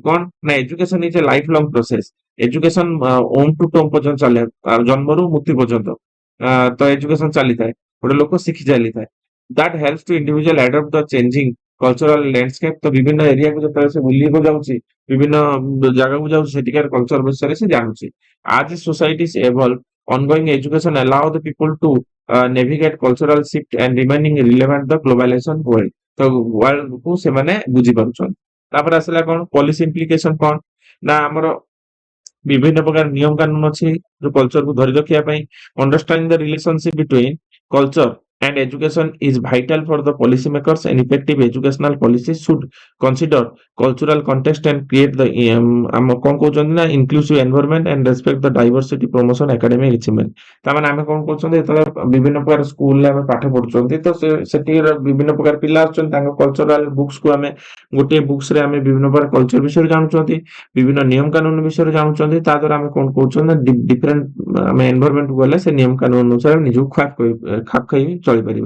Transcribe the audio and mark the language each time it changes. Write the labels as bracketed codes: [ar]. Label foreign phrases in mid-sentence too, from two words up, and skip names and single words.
[or] କଣ ନା [en] education is a life long process. [or] ଏଜୁକେସନ [en] womb to tomb [or] ପର୍ଯ୍ୟନ୍ତ ଚାଲେ, ଜନ୍ମରୁ ମୃତ୍ୟୁ ପର୍ଯ୍ୟନ୍ତ ତ ଏଜୁକେସନ ଚାଲିଥାଏ, ଗୋଟେ ଲୋକ ଶିଖି ଚାଲିଥାଏ। [en] that help to individual adapt the changing cultural landscape. [or] ତ ବିଭିନ୍ନ ଏରିଆକୁ ଯେତେବେଳେ ସେ ବୁଲିବାକୁ ଯାଉଛି, ବିଭିନ୍ନ ଜାଗାକୁ ଯାଉଛି, ସେଠିକାର କଲଚର ବିଷୟରେ ସେ ଜାଣୁଛି। [en] as societies evolve ongoing education allow the people to navigate cultural shift and remaining relevant the globalization world। [or] ତ ୱାର୍ଲଡ କୁ ସେମାନେ ବୁଝି ପାରୁଛନ୍ତି। ତାପରେ ଆସିଲା କଣ [en] policy implication [or] କଣ ନା ଆମର ବିଭିନ୍ନ ପ୍ରକାର ନିୟମ କାନୁନ ଅଛି ଯୋଉ କଲଚରକୁ ଧରି ରଖିବା ପାଇଁ। [en] understanding the relationship between culture and education is vital for the policy makers and effective educational policies should consider cultural context and create the [or] ଆମ କଣ କହୁଛନ୍ତି ନା [en] inclusive environment and respect the diversity promotion academic achievement। [or] ତାମାନେ ଆମେ କଣ କରୁଛନ୍ତି ଯେତେବେଳେ ବିଭିନ୍ନ ପ୍ରକାର ସ୍କୁଲରେ ଆମେ ପାଠ ପଢୁଛନ୍ତି ତ ସେଠି ବିଭିନ୍ନ ପ୍ରକାର ପିଲା ଆସୁଛନ୍ତି ତାଙ୍କ [en] cultural books [or] କୁ ଆମେ ଗୋଟିଏ ବୁକ୍ସ ରେ ଆମେ ବିଭିନ୍ନ ପ୍ରକାର କଲଚର ବିଷୟରେ ଜାଣୁଛନ୍ତି, ବିଭିନ୍ନ ନିୟମ କାନୁନ ବିଷୟରେ ଜାଣୁଛନ୍ତି। ତା ଦ୍ୱାରା ଆମେ କଣ କରୁଛନ୍ତି ନା ଡିଫରେଣ୍ଟ ଆମେ ଏନଭାରମେଣ୍ଟ କୁ ଗଲେ ସେ ନିୟମ କାନୁନ ଅନୁସାରେ ନିଜକୁ ଖାପ ଖାଇ ଚଳିପାରିବା।